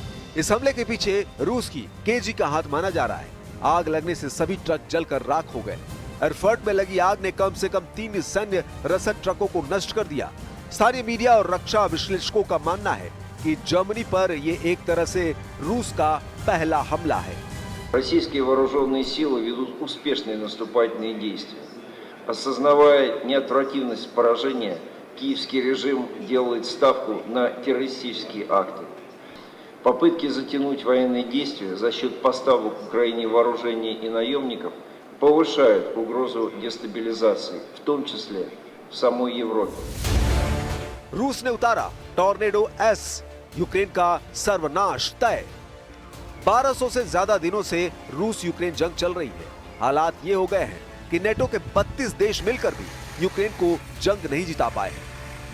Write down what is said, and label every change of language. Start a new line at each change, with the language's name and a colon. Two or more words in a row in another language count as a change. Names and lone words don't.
Hindi: इस हमले के पीछे रूस की केजी का हाथ माना जा रहा है। आग लगने से सभी ट्रक जलकर राख हो गए। एरफर्ट में लगी आग ने कम से कम 3 सैन्य रसद ट्रकों को नष्ट कर दिया। स्थानीय मीडिया और रक्षा विश्लेषकों का मानना है कि जर्मनी पर ये एक तरह से रूस का पहला हमला है।
Russian: Российские вооруженные силы ведут успешные наступательные действия. Осознавая неотвратимость поражения, киевский режим делает ставку на террористические акты. Попытки затянуть военные действия за счет поставок Украине вооружений и наемников повышают угрозу дестабилизации, в том числе в самой Европе.
Hindi: रूस ने उतारा टॉर्नेडो एस, यूक्रेन का सर्वनाश तय। 1200 से ज्यादा दिनों से रूस यूक्रेन जंग चल रही है। हालात ये हो गए हैं कि नेटो के 32 देश मिलकर भी यूक्रेन को जंग नहीं जिता पाए हैं।